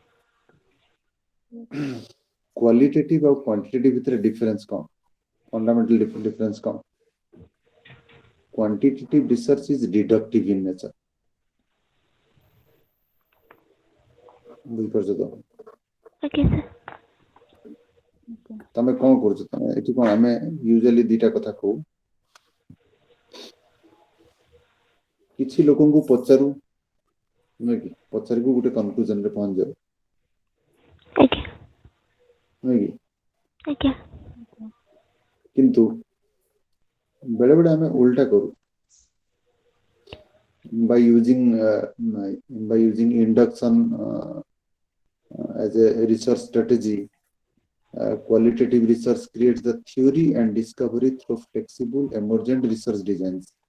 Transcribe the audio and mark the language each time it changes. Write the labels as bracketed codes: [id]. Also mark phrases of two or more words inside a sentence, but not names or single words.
[en] Qualitative or quantitative with a difference come. Fundamental difference come. Quantitative research is deductive in nature. Okay, sir. [or] ତମେ କଣ କରୁଛ? ତମେ ଏଠି କଣ ଆମେ ୟୁଜୁଆଲି ଦିଟା କଥା କହୁ, କିଛି ଲୋକଙ୍କୁ ପଚାରୁ ନୁହେଁ କି, ପଚାରିକୁ ଗୋଟେ କନକ୍ଲୁଜନ ରେ ପହଞ୍ଚି ଯାଉ, [en] Okay. [or] ନୁହେଁ କି? [en] Okay. [or] କିନ୍ତୁ ବେଳେ ବେଳେ ଆମେ ଉଲ୍ଟା କରୁ, [en] by using induction as a research strategy. Qualitative research creates the theory and discovery through flexible emergent research designs.